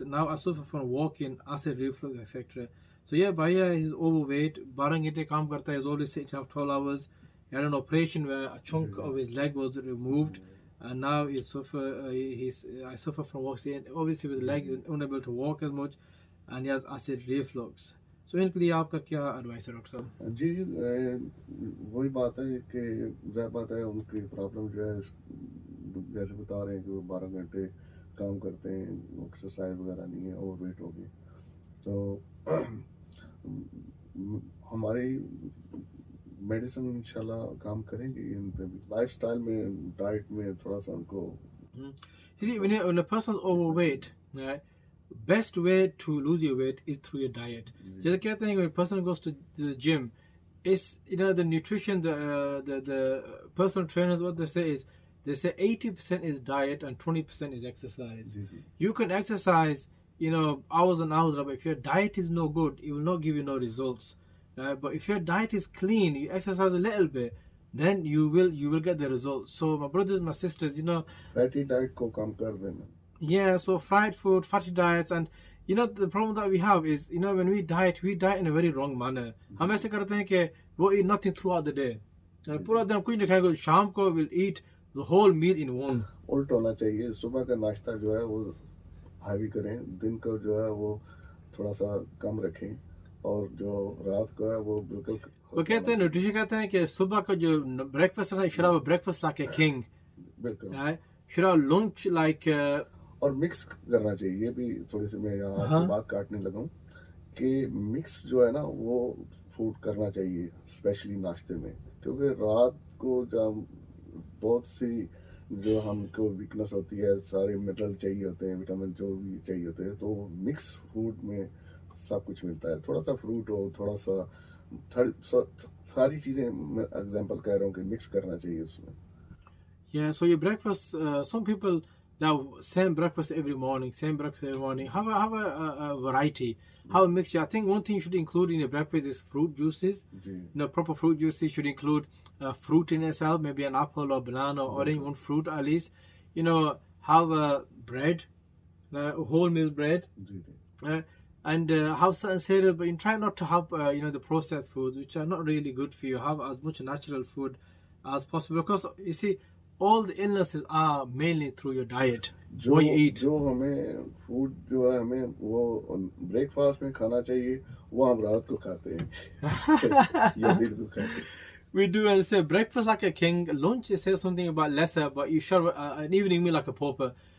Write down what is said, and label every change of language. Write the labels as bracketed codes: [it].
[en] Now I suffer from walking, acid reflux, etc. So yeah, Bhaiya is overweight. [hi] 12 घंटे काम करता है. [en] He's always sitting up 12 hours. He had an operation where a chunk of his leg was removed, and now I suffer from walking. Obviously, with the leg, he's unable to walk as much, and he has acid reflux. [hi] So इनके लिए आपका क्या advice है doctor साहब? जी वही बात है कि ज़ाहिर बात है उनकी प्रॉब्लम जो है जैसे बता रहे हैं कि वो 12 घंटे काम करते हैं, एक्सरसाइज वगैरह नहीं है, ओवरवेट हो गए, तो हमारी मेडिसिन इंशाल्लाह काम करेंगे इन पे भी, लाइफस्टाइल में, डाइट में थोड़ा सा उनको. [en] See, when a person is overweight, right, best way to lose your weight is through your diet. [hi] जैसे कहते हैं [en] when a person goes to the gym, it's the nutrition, the personal trainers, what they say is, they say 80% is diet and 20% is exercise. You can exercise hours and hours, but if your diet is no good, it will not give you no results. But if your diet is clean, you exercise a little bit, then you will get the results. So my brothers, my sisters, [hi] fatty diet को कम कर देना. [en] Yeah, so fried food, fatty diets, and the problem that we have is when we diet in a very wrong manner. [hi] हम ऐसे करते हैं कि वो [en] eat nothing throughout the day. [hi] पूरा दिन कुछ नहीं खाएंगे, शाम को [en] will eat the whole meal in one. [hi] उल्ट होना चाहिए, सुबह का नाश्ता जो है वो हैवी करें, दिन को जो है वो थोड़ा सा कम रखें, और जो रात को है वो बिल्कुल. वो कहते हैं न्यूट्रिशन कहते हैं कि सुबह का जो ब्रेकफास्ट है, [en] should have a breakfast like a king. [hi] बिल्कुल. [en] Should have lunch like [hi] और मिक्स करना चाहिए. ये भी थोड़ी सी मैं यहाँ आपकी बात काटने लगा हूँ कि मिक्स जो है ना वो फूड करना चाहिए, स्पेशली नाश्ते में, क्योंकि रात को जब बहुत सी जो हमको वीकनेस होती है, सारे मिनरल चाहिए होते हैं, विटामिन जो भी चाहिए होते हैं, तो मिक्स फूड में सब कुछ मिलता है. थोड़ा सा फ्रूट हो, थोड़ा सा सारी चीज़ें, मैं एग्जांपल कह रहा हूँ कि मिक्स करना चाहिए उसमें. [en] Yeah, so your breakfast, some people now same breakfast every morning, have a variety, have a mixture. I think one thing you should include in your breakfast is fruit juices. Proper fruit juices should include fruit in itself, maybe an apple or banana or orange, one fruit at least. Have bread, wholemeal bread, and have certain cereal, but you try not to have the processed foods, which are not really good for you. Have as much natural food as possible, because you see, all the illnesses are mainly through your diet, what you eat. [hi] जो हमें food जो है हमें वो breakfast में खाना चाहिए, वो हम रात को खाते हैं या दिन को खाते हैं. [en] We do, and say breakfast like a king, lunch it says something about lesser, but you should an evening meal like a pauper.